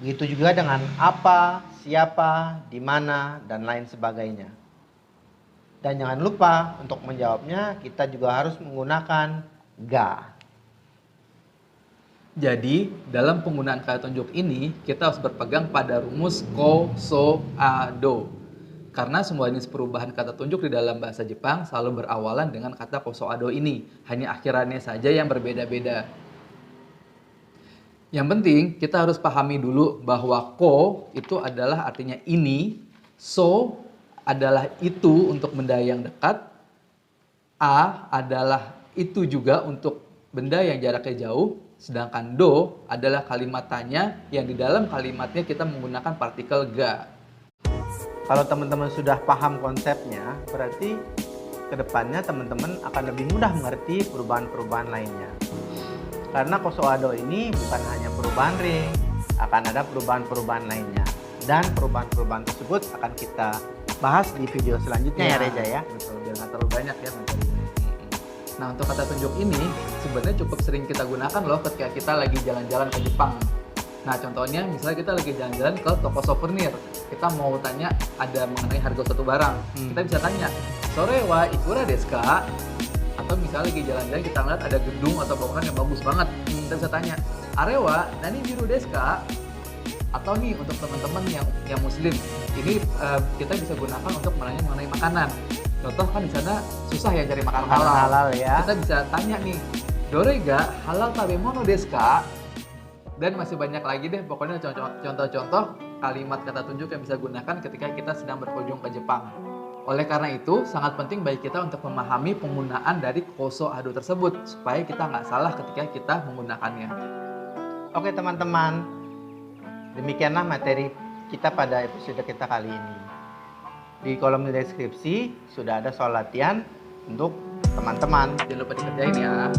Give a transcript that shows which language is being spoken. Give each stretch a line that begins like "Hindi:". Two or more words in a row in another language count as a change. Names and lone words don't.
Indonesian: Begitu juga dengan apa, siapa, di mana, dan lain sebagainya. Dan jangan lupa untuk menjawabnya kita juga harus menggunakan ga. Jadi, dalam penggunaan kata tunjuk ini, kita harus berpegang pada rumus
Japanese: こ、そ、あ、ど.
Indonesian: Karena semua jenis perubahan kata tunjuk di dalam bahasa Jepang selalu berawalan dengan kata
Japanese: こ、そ、あ、ど
Indonesian: ini. Hanya akhirannya saja yang berbeda-beda. Yang penting, kita harus pahami dulu bahwa ko itu adalah artinya ini, so adalah itu untuk benda yang dekat, a adalah itu juga untuk benda yang jaraknya jauh, sedangkan do adalah kalimat tanya yang di dalam kalimatnya kita menggunakan partikel ga. Kalau teman-teman sudah paham konsepnya, berarti kedepannya teman-teman akan lebih mudah mengerti perubahan-perubahan lainnya. Karena
Japanese: こ、そ、あ、ど
Indonesian: ini bukan hanya perubahan re, akan ada perubahan-perubahan lainnya. Dan perubahan-perubahan tersebut akan kita bahas di video selanjutnya ya Reza ya. Betul, biar nggak terlalu banyak ya materinya. Nah, untuk kata tunjuk ini sebenarnya cukup sering kita gunakan loh ketika kita lagi jalan-jalan ke Jepang. Nah, contohnya misalnya kita lagi jalan-jalan ke toko souvenir. Kita mau tanya ada mengenai harga suatu barang. Kita bisa tanya,
Japanese: "それはいくらですか?"
Indonesian: Atau misalnya lagi jalan-jalan kita ngeliat ada gedung atau bangunan yang bagus banget. Kita bisa tanya,
Japanese: "あれは何ビルですか?"
Indonesian: Atau nih untuk teman-teman yang muslim, ini kita bisa gunakan untuk menanya mengenai makanan. Contoh kan di sana susah ya cari makanan halal ya. Kita bisa tanya nih,
Japanese: "どれがハラール食べ物ですか?"
Indonesian: Dan masih banyak lagi deh, pokoknya contoh-contoh kalimat kata tunjuk yang bisa gunakan ketika kita sedang berkunjung ke Jepang. Oleh karena itu, sangat penting bagi kita untuk memahami penggunaan dari
Japanese: こ、そ、あ、ど
Indonesian: tersebut supaya kita nggak salah ketika kita menggunakannya. Oke teman-teman, demikianlah materi kita pada episode kita kali ini. Di kolom deskripsi sudah ada soal latihan untuk teman-teman. Jangan lupa dikerjain ya.